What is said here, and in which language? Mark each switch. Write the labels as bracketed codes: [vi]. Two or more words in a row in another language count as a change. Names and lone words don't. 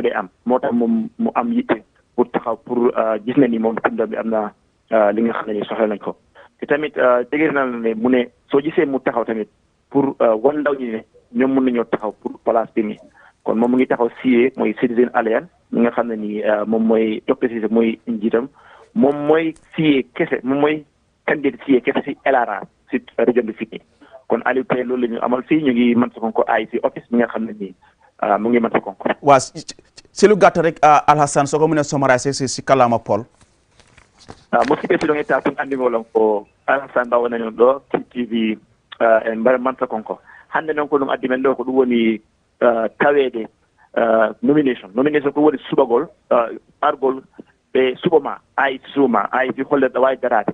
[wo] dee am moo tax moom mu am yitte pour taxaw pour gis na ni moom tunda bi am na li nga xam ne ni soxla nañ ko te tamit dëgër na ne mu ne soo gisee mu taxaw tamit pour wan ndaw ñi ne ñoom mën nañoo taxaw pour place bi nii kon moom mu ngi taxaw CA mooy Citizen Alliance ñi nga xam ne ni moom mooy Dr Ceesay mooy njiitam moom mooy CA kese moom mooy candidat CA kese si LRA si région bi fii kon Aliou tey loolu la ñu amal fii ñu ngi man ko IEC office mi nga xam ne nii mu ngi Mansa Konko. waa si lu gàtt rek Alhassan soo ko mën a summariser si kàllaama Pol. [ff] musidɓe siɗon etta tun anndingolon ko Alassane Ba wonani on ɗo TV e mbare Mansa Konko. Hannde noon ko ɗum addi men ɗo ko ɗum woni taweede nomination ko woni suɓagol argol ɓe suɓoma AIC hollerɗo waawi daraade.